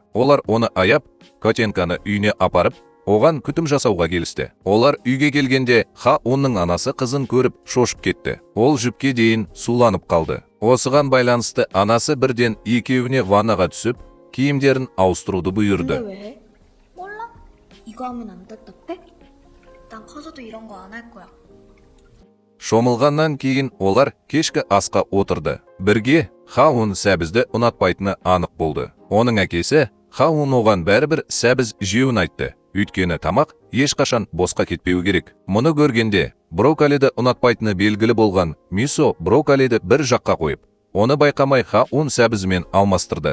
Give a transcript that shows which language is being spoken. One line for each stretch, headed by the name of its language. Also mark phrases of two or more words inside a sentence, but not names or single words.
Kazakh: Олар оны аяп, Котенканы үйіне апарып, оған күтім жасауға келісті. Олар үйге келгенде Ха Унның анасы қызын көріп шошып кетті. Ол жіпке дейін суланып қалды. Осыған байланысты анасы бірден екеуіне ваннаға түсіп, киімдерін ауыстыруды бұйырды.
Korean: 근데 왜? 몰라? 이거 하면 안 답답해? 난 커서도 이런 거 안 할 거야.
Kazakh: Шомылғаннан кейін олар кешкі асқа отырды. Бірге Ха Ун сәбізді ұнатпайтыны анық болды. Оның әкесі Ха Ун оған бәрібір сәбіз жеуін айтты. Өйткені тамақ ешқашан босқа кетпеу керек. Мұны көргенде брокколиді ұнатпайтыны белгілі болған Мисо брокколиді бір жаққа қойып, оны байқамай Ха Ун сәбізімен алмастырды.